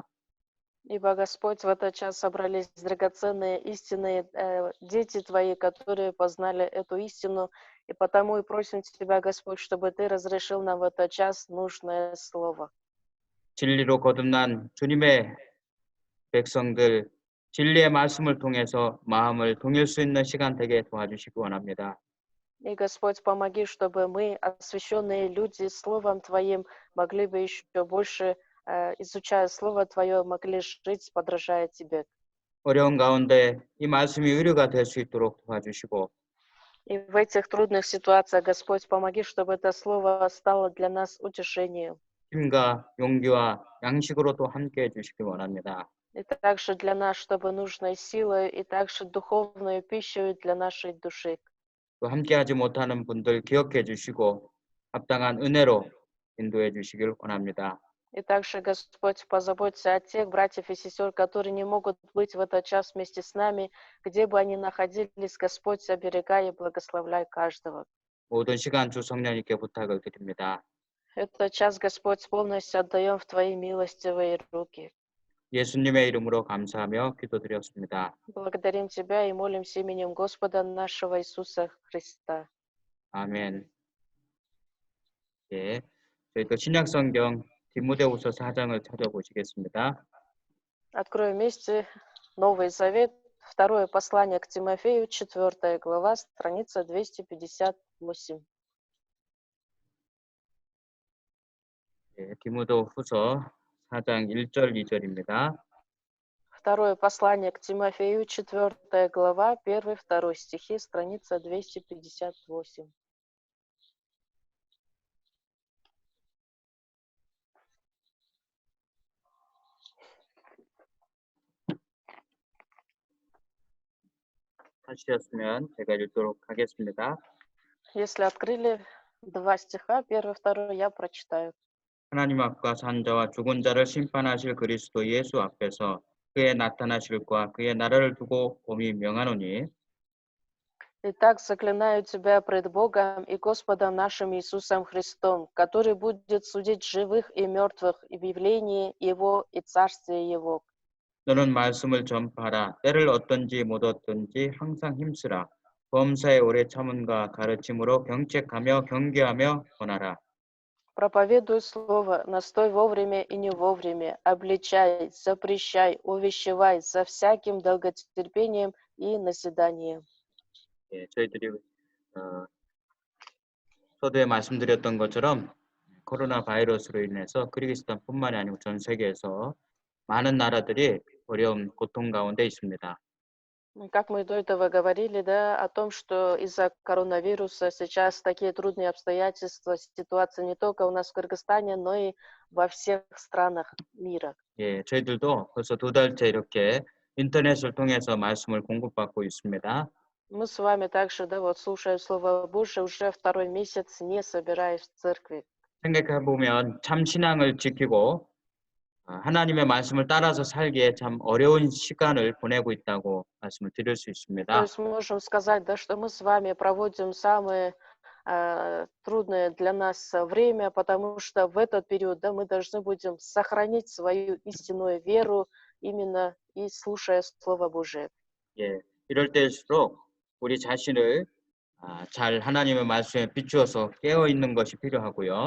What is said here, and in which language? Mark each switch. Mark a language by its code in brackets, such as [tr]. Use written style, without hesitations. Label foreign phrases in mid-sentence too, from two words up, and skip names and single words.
[ru] Ибо, Господь, в этот час собрались драгоценные истинные дети Твои, которые познали эту истину, и потому и просим Тебя, Господь, чтобы Ты разрешил нам в этот час нужное слово. [ko] 진리로 거듭난 주님의 백성들, 진리의 말씀을 통해서 마음을 동일 수 있는 시간 되게 도와주시기 원합니다. [ru] И, Господь, помоги, чтобы мы, освященные люди, Словом Твоим, могли бы еще больше, изучая Слово Твое, могли жить, подражая Тебе. [ko] 어려운 가운데 이 말씀이 의뢰가 될 수 있도록 도와주시고 [ru] И в этих трудных ситуациях, Господь, помоги, чтобы это Слово стало для нас утешением. [ko] 힘과 용기와 양식으로 또 함께 해주시기 원합니다. [ru] И также для нас, чтобы нужной силой, и также духовную пищу для нашей души. [ko] 또 함께하지 못하는 분들 기억해 주시고 합당한 은혜로 인도해 주시길 원합니다. [ru] И также, Господь, позаботься о тех братьев и сестер, которые не могут быть в этот час вместе с нами, где бы они находились, Господь, оберегай и благословляй каждого. [ko] 모든 시간 주 성령님께 부탁을 드립니다. [ru] Этот час, Господь, полностью отдаем в Твои милостивые руки. [ko] 예수님의 이름으로 감사하며 기도드렸습니다. [ru] Благодарим Тебя и молимся именем Господа нашего Иисуса Христа. [ko] 아멘. 예, 저희 또 신약성경 디모데후서 4장을 찾아보시겠습니다. [ru] Откроем вместе Новый Завет, второе послание к Тимофею, 4 глава, страница 258. [ko] 예, 디모데후서 4장 1절 2절입니다. [ru] Второе послание к Тимофею, 4 глава, 1-2 стихи, страница 258. [ko] 하시었으면 제가 읽도록 하겠습니다. [ru] Если открыли 2 стиха, 1-2, я прочитаю. [ko] 하나님 앞과 산 자와 죽은 자를 심판하실 그리스도 예수 앞에서 그의 나타나실과 그의 나라를 두고 봄이 명하노니 [ru] Итак, заклинаю тебя пред Богом и Господом нашим Иисусом Христом, который будет судить живых и мертвых и в явлении Его и Царстве Его. [ko] 너는 말씀을 전파하라. 때를 얻든지 못 얻든지 항상 힘쓰라. 범사에 오래 참음과 가르침으로 경책하며 경계하며 권하라. [ru] Проповедуй слово, настой вовремя и не вовремя, обличай, запрещай, увещевай за всяким долготерпением и назиданием. [ko] 예, 저희들이 서두에 말씀드렸던 것처럼 코로나 바이러스로 인해서 키르기스탄뿐만이 아니고 전 세계에서 많은 나라들이 어려운 고통 가운데 있습니다. [ru] Как мы до этого говорили, да, о том, что из-за коронавируса сейчас такие трудные обстоятельства, ситуация не только у нас в Кыргызстане, но и во всех странах мира. [ko] 예, 저희들도 벌써 2달째 이렇게 인터넷을 통해서 말씀을 공급받고 있습니다. [ru] Мы с вами также, да, вот слушая Слово Божие, уже 2 месяц не собираясь в церкви. [ko] 생각해 보면 참 신앙을 지키고 하나님의 말씀을 따라서 살기에 참 어려운 시간을 보내고 있다고 말씀을 드릴 수 [ru] То [ko] 있습니다. [ru] есть мы можем сказать, да, что мы с вами проводим самое трудное для нас время, потому что в этот период, да, мы должны будем сохранить свою истинную веру именно и слушая Слово Божие. [ko] 예, 이럴 때일수록 우리 자신을 잘 하나님의 말씀에 비추어서 깨어 있는 것이 필요하고요.